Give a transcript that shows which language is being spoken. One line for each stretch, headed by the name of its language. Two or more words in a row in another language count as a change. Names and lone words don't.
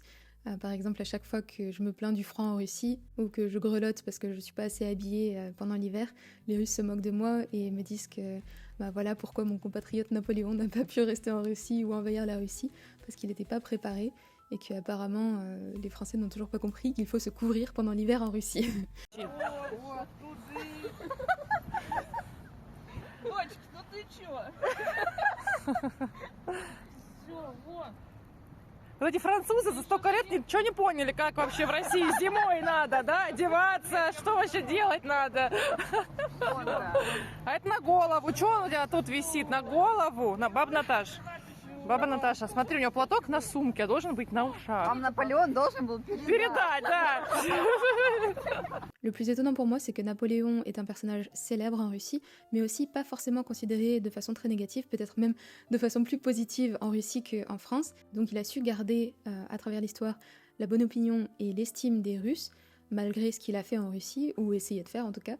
French: Par exemple, à chaque fois que je me plains du froid en Russie ou que je grelotte parce que je suis pas assez habillée pendant l'hiver, les Russes se moquent de moi et me disent que bah voilà pourquoi mon compatriote Napoléon n'a pas pu rester en Russie ou envahir la Russie, parce qu'il n'était pas préparé et qu'apparemment les Français n'ont toujours pas compris qu'il faut se couvrir pendant l'hiver en Russie.
Russian: Дочки, ну ты чё? Всё, вот. Вот эти французы за столько лет ничего не поняли, как вообще в России зимой надо, да, одеваться, что вообще делать надо. А это на голову. Что у тебя тут висит? На голову? Баба Наташа. Баба Наташа, смотри, у нее платок на сумке, а должен быть на ушах. Вам Наполеон должен был Передать, да.
French: Le plus étonnant pour moi, c'est que Napoléon est un personnage célèbre en Russie, mais aussi pas forcément considéré de façon très négative, peut-être même de façon plus positive en Russie qu'en France. Donc il a su garder, à travers l'histoire, la bonne opinion et l'estime des Russes, malgré ce qu'il a fait en Russie, ou essayé de faire en tout cas.